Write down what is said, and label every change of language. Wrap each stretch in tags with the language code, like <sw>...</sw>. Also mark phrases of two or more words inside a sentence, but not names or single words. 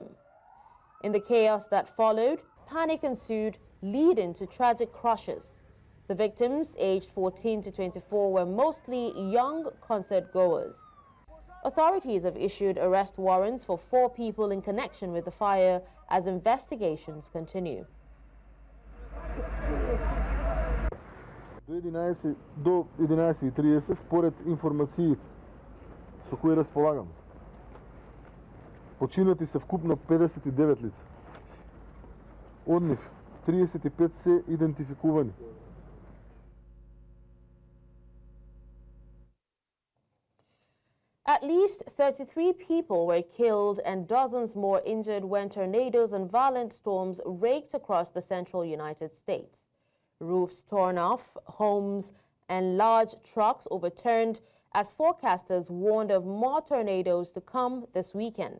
<en>In the chaos that followed, panic ensued, leading to tragic crashes. The victims, aged 14 to 24, were mostly young concert-goers. Authorities have issued arrest warrants for 4 people in connection with the fire as investigations continue.</en> <mk>До 11:30 според информациите со кои разполагам. Починати се вкупно 59 лица. Од нив 35 се идентификувани.</mk> <en>At least 33 people were killed and dozens more injured when tornadoes and violent storms raked across the central United States. Roofs torn off, homes and large trucks overturned as forecasters warned of more tornadoes to come this weekend.</en>